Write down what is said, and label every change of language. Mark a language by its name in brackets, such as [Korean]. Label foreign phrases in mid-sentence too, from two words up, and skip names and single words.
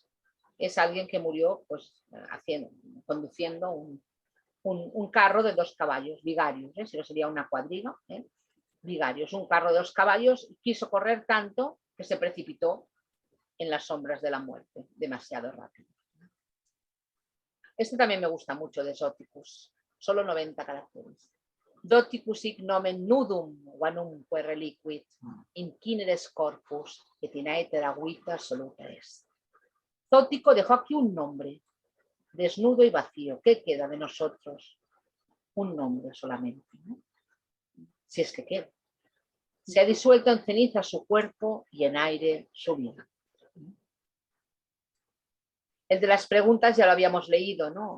[Spanish] Es alguien que murió pues, conduciendo un carro de 2 caballos, vigarius, si no sería una cuadriga, vigarius, un carro de 2 caballos, quiso correr tanto que se precipitó en las sombras de la muerte, demasiado rápido. Este también me gusta mucho, de Zoticus, solo 90 caracteres. [Latin] Doticus hic nomen nudum vanumque reliquit, incineres corpus, et in aetera vita soluta est. [Spanish] Zótico dejó aquí un nombre, desnudo y vacío. ¿Qué queda de nosotros? Un nombre solamente, ¿no? Si es que queda. Se ha disuelto en ceniza su cuerpo y en aire su vida. El de las preguntas ya lo habíamos leído, ¿no?